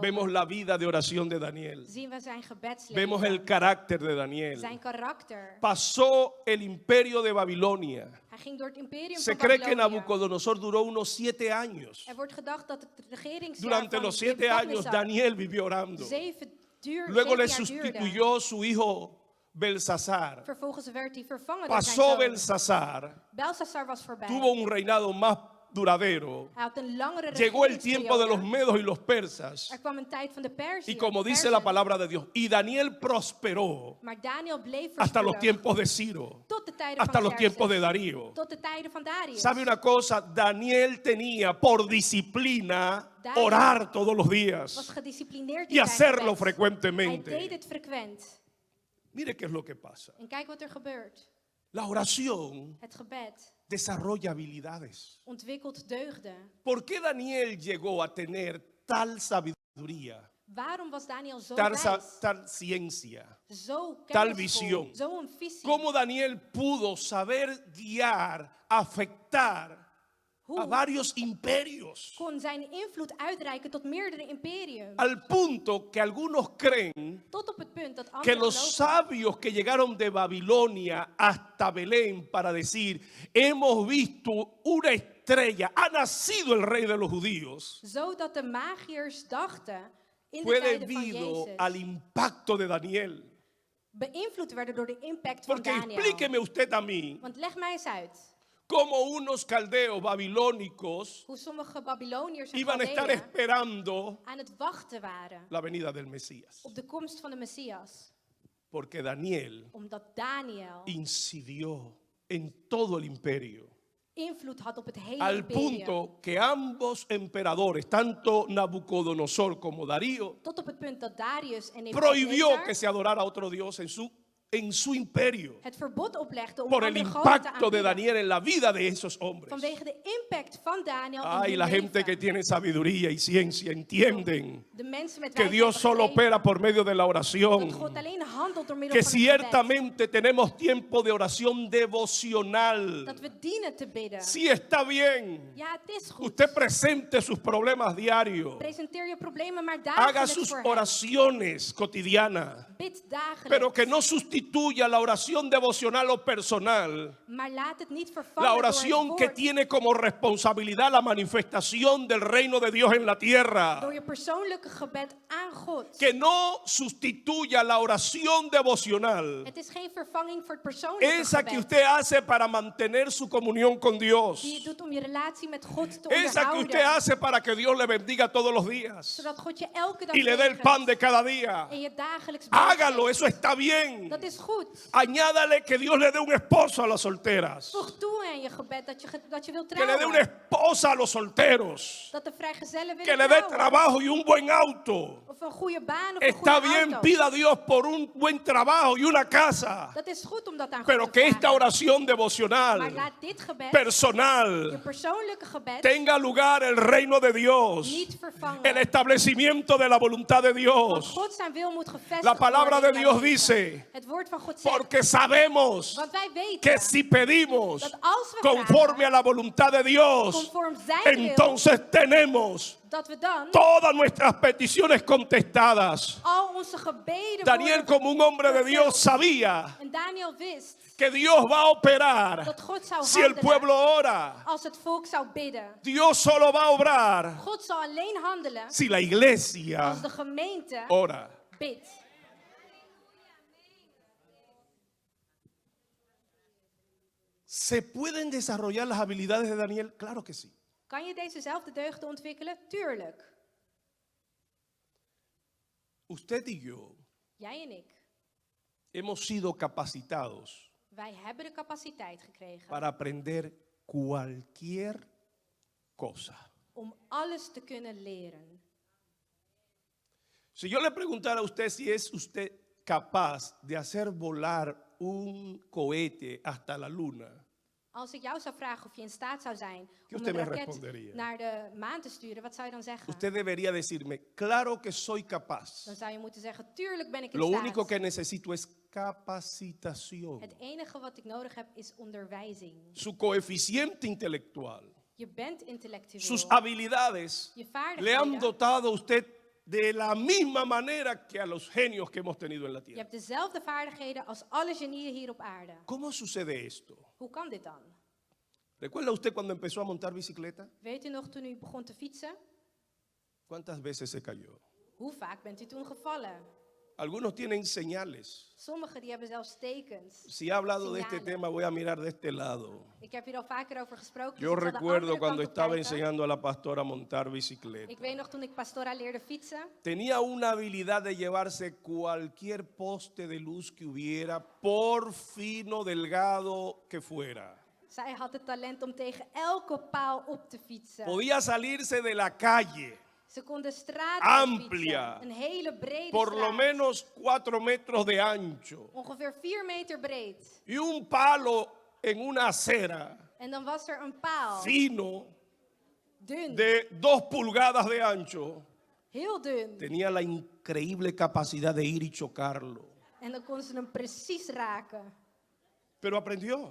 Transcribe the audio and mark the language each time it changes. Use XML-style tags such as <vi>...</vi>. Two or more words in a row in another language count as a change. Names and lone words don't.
<es>Vemos la vida de oración de Daniel.</es> <nl>zien we zijn gebedsleven,</nl> <es>Vemos el carácter de Daniel.</es> <nl>zijn karakter.</nl> <es>Pasó el imperio de Babilonia.</es> <nl>Hij ging door het imperium</nl> <es>Se</es> <nl>van</nl> <es>cree que</es> <nl>Babylonië.</nl> <es>Nabucodonosor duró unos 7 años.</es> <nl>Er wordt gedacht dat het regeringsjaar</nl> <es>Durante</es> <nl>van</nl> <es>los 7 años</es> <nl>Nebukadnezar</nl> <es>Daniel vivió orando.</es> <nl>7</nl> <es>Luego le</es> <nl>jaar duurde.</nl> <es>sustituyó su hijo Belsasar.</es> <nl>Vervolgens werd hij vervangen door zijn</nl> <es>Pasó</es> <nl>zoon.</nl> <es>Belsasar,</es> <nl>Belshazzar was voorbij.</nl> <es>tuvo un reinado más duradero.</es> <nl>Hij had een langere</nl> <es>Llegó el tiempo de los</es> <nl>regeringsperiode.</nl> <es>medos y los persas.</es> <nl>Er kwam een tijd van de Perzië.</nl> <es>Y como dice la palabra de Dios, y Daniel prosperó</es> <nl>Maar Daniel bleef</nl> <es>hasta los</es> <nl>voorspoedig.</nl> <es>tiempos de Ciro,</es> <nl>Tot de tijden</nl> <es>hasta</es> <nl>van</nl> <es>los</es> <nl>Xerxes.</nl> <es>tiempos de Darío.</es> <nl>Tot de tijden van Darius.</nl> <es>¿Sabe una cosa? Daniel tenía por disciplina</es> <nl>Daniel</nl> <es>orar todos los</es> <nl>was</nl> <es>días</es> <nl>gedisciplineerd</nl> <es>y</es> <nl>in zijn</nl> <es>hacerlo</es> <nl>gebed. Hij</nl> <es>frecuentemente.</es> <nl>deed het frequent.</nl> <es>Mire qué es lo que pasa.</es> <nl>En kijk wat er gebeurt.</nl> <es>La oración</es> <nl>Het gebed</nl> <es>desarrolla habilidades.</es> <nl>ontwikkelt deugden.</nl> <es>¿Por qué Daniel llegó a tener tal sabiduría,</es> <nl>Waarom was Daniel zo</nl> <es>tal,</es> <nl>wijs?</nl> <es>tal ciencia?</es> <nl>Zo</nl> <es>tal</es> <nl>kennisvol,</nl> <es>visión?</es> <nl>zo'n visie.</nl> <es>¿Cómo Daniel pudo saber guiar, afectar a</es> <nl>Hoe</nl> <es>varios imperios?</es> <nl>kon zijn invloed uitreiken tot meerdere imperium?</nl> <es>Al punto que algunos creen</es> <nl>Tot op het punt dat</nl> <es>que</es> <nl>anderen</nl> <es>los</es> <nl>geloven</nl> <es>sabios que llegaron de Babilonia hasta Belén para decir, hemos visto una estrella, ha nacido el rey de los judíos,</es> <nl>zodat de magiërs dachten in de</nl> <es>fue</es> <nl>tijden van</nl> <es>debido</es> <nl>Jezus</nl> <es>al impacto de Daniel.</es> <nl>beïnvloed werden door de impact van</nl> <es>Porque</es> <nl>Daniel.</nl> <es>explíqueme usted a mí</es> <nl>Want leg mij eens uit</nl> <es>cómo unos caldeos babilónicos</es> <nl>hoe sommige Babyloniërs en</nl> <es>iban a estar</es> <nl>Galdeën</nl> <es>esperando</es> <nl>aan het wachten waren</nl> <es>la venida del Mesías.</es> <nl>op de komst van de Messias.</nl> <es>Porque Daniel</es> <nl>Omdat Daniel</nl> <es>incidió en todo el imperio.</es> <nl>invloed had op het hele</nl> <es>Al</es> <nl>imperium.</nl> <es>punto que ambos emperadores, tanto Nabucodonosor como Darío,</es> <nl>Tot op het punt dat Darius en</nl> <es>prohibió que</es> <nl>Nebukadnezar</nl> <es>se adorara a otro Dios en su imperio.</es> <nl>het verbod oplegden om</nl> <es>Por el</es> <nl>andere goden te</nl> <es>impacto de</es> <nl>aanbidden.</nl> <es>Daniel en la vida de esos hombres.</es> <nl>Vanwege de impact van Daniel in</nl> <es>Ay,</es> <nl>hun</nl> <es>la gente</es> <nl>leven.</nl> <es>que tiene sabiduría y ciencia entienden</es> <nl>De mensen met</nl> <es>que</es> <nl>wijsheid</nl> <es>Dios solo</es> <nl>begrepen</nl> <es>opera por medio de la</es> <nl>dat</nl> <es>oración.</es> <nl>God alleen handelt door middel</nl> <es>Que</es> <nl>van het gebed.</nl> <es>ciertamente tenemos tiempo de oración devocional.</es> <nl>Dat we dienen te bidden.</nl> <es>Sí, está bien.</es> <nl>Ja, het is goed.</nl> <es>Usted presente sus problemas diarios.</es> <nl>Presenteer je problemen maar</nl> <es>Haga</es> <nl>dagelijks</nl> <es>sus</es> <nl>voor hem.</nl> <es>oraciones cotidianas.</es> <nl>Bid dagelijks.</nl> <es>Pero que no sustituya la oración devocional o personal.</es> <nl>Maar laat het niet vervangen</nl> <es>La</es> <nl>door</nl> <es>oración</es> <nl>het</nl> <es>que</es> <nl>woord.</nl> <es>tiene como responsabilidad la manifestación del reino de Dios en la tierra.</es> <nl>Door je persoonlijke gebed aan God.</nl> <es>Que no sustituya la oración devocional.</es> <nl>Het is geen vervanging voor het persoonlijke</nl> <es>Esa</es> <nl>gebed.</nl> <es>que usted hace para mantener su comunión con Dios.</es> <nl>Die je doet om je relatie met God te</nl> <es>Esa que</es> <nl>onderhouden.</nl> <es>usted hace para que Dios le bendiga todos los días.</es> <nl>Zodat God je elke dag</nl> <es>Y le dé el</es> <nl>zegent.</nl> <es>pan de cada día.</es> <nl>En je dagelijks brood</nl> <es>Hágalo,</es> <nl>geeft.</nl> <es>eso está bien.</es> <nl>Dat is goed.</nl> <es>Añádale que Dios le dé un esposo a las solteras.</es> <nl>Voeg toe aan je gebed dat je wilt</nl> <es>Que le dé una</es> <nl>trouwen.</nl> <es>esposa a los solteros.</es> <nl>Dat de vrijgezellen</nl> <es>Que</es> <nl>willen</nl> <es>le dé</es> <nl>trouwen.</nl> <es>trabajo y un buen auto.</es> <nl>Of een goede baan of een</nl> <es>Está</es> <nl>goede</nl> <es>bien,</es> <nl>auto.</nl> <es>pida a Dios por un buen trabajo y una casa.</es> <nl>Dat is goed om dat aan God</nl> <es>Pero</es> <nl>te</nl> <es>que esta</es> <nl>vragen.</nl> <es>oración</es> <nl>Maar</nl> <es>devocional,</es> <nl>laat dit gebed, je</nl> <es>personal,</es> <nl>persoonlijke gebed,</nl> <es>tenga lugar el reino de Dios.</es> <nl>niet vervangen.</nl> <es>El establecimiento de la voluntad de</es> <nl>Want</nl> <es>Dios.</es> <nl>God zijn wil moet gevestigd</nl> <es>La palabra de</es> <nl>worden in</nl> <es>Dios</es> <nl>jouw leven.</nl> <es>dice,</es> <nl>Het woord van God zegt,</nl> <es>porque sabemos</es> <nl>want wij weten</nl> <es>que si pedimos</es> <nl>dat als we</nl> <es>conforme</es> <nl>vragen,</nl> <es>a la voluntad de Dios,</es> <nl>conform zijn wil,</nl> <es>entonces tenemos</es> <nl>dat we dan</nl> <es>todas nuestras peticiones contestadas.</es> <nl>al onze gebeden</nl> <es>Daniel,</es> <nl>worden</nl> <es>como un hombre de Dios,</es> <nl>vervuld.</nl> <es>sabía</es> <nl>En Daniel wist</nl> <es>que Dios va a operar</es> <nl>dat God zou</nl> <es>si el</es> <nl>handelen</nl> <es>pueblo ora.</es> <nl>als het volk zou bidden.</nl> <es>Dios solo va a obrar</es> <nl>God zal alleen handelen</nl> <es>si la iglesia</es> <nl>als de gemeente</nl> <es>ora.</es> <nl>bidt.</nl> <es>¿Se pueden desarrollar las habilidades de Daniel? Claro que sí.</es> <nl>Kan je dezezelfde deugden ontwikkelen? Tuurlijk.</nl> <es>Usted y yo</es> <nl>Jij en ik.</nl> <es>hemos sido capacitados</es> <nl>Wij hebben de capaciteit gekregen</nl> <es>para aprender cualquier cosa.</es> <nl>om alles te kunnen leren.</nl> <es>Si yo le preguntara a usted si es usted capaz de hacer volar un cohete hasta la luna,</es> <nl>Als ik jou zou vragen of je in staat zou zijn om</nl> <es>usted</es> <nl>een</nl> <es>me</es> <nl>raket</nl> <es>respondería?</es> <nl>naar de maan te sturen, wat zou je dan zeggen?</nl> <es>usted debería decirme, claro que soy capaz.</es> <nl>Dan zou je moeten zeggen, tuurlijk ben ik in</nl> <es>Lo</es> <nl>staat.</nl> <es>único que necesito es capacitación.</es> <nl>Het enige wat ik nodig heb is onderwijzing.</nl> <es>Su coeficiente intelectual,</es> <nl>Je bent intellectueel.</nl> <es>sus habilidades</es> <nl>Je</nl> <es>le han</es> <nl>vaardigheden</nl> <es>dotado a usted de la misma manera que a los genios que hemos tenido en la</es> <nl>Je</nl> <es>tierra.</es> <nl>hebt dezelfde vaardigheden als alle genieën hier op aarde.</nl> <es>¿Cómo sucede esto?</es> <nl>Hoe kan dit dan?</nl> <es>¿Recuerda usted cuando empezó a montar bicicleta?</es> <nl>Weet u nog toen u begon te fietsen?</nl> <es>¿Cuántas veces se cayó?</es> <nl>Hoe vaak bent u toen gevallen?</nl> <es>Algunos tienen señales.</es> <nl>Sommigen die hebben zelfs tekens.</nl> <es>Si he hablado de este Señales. tema, voy a mirar de este lado.</es> <nl>Ik heb hier al vaker over gesproken.</nl> <es>Yo</es> <nl>dus ik zal de</nl> <es>recuerdo</es> <nl>andere</nl> <es>cuando</es> <nl>kant op</nl> <es>estaba</es> <nl>kijken.</nl> <es>enseñando a la pastora a montar bicicleta.</es> <nl>Ik weet nog toen ik Pastora leerde fietsen.</nl> <es>Tenía una habilidad de llevarse cualquier poste de luz que hubiera, por fino, delgado que fuera.</es> <nl>Zij had het talent om tegen elke paal op te fietsen.</nl> <es>Podía salirse de la calle,</es> <nl>Ze kon de straat</nl> <es>Amplia.</es> <nl>fietsen. Een hele brede</nl> <es>por lo</es> <nl>straat.</nl> <es>menos 4 metros de ancho,</es> <nl>Ongeveer 4 meter breed.</nl> <es>y un palo en una acera</es> <nl>En dan was er een paal.</nl> <es>fino</es> <nl>Dun.</nl> <es>de 2 pulgadas de ancho.</es> <nl>Heel dun.</nl> <es>Tenía la increíble capacidad de ir y chocarlo,</es> <nl>En dan kon ze hem precies raken.</nl> <es>pero aprendió.</es>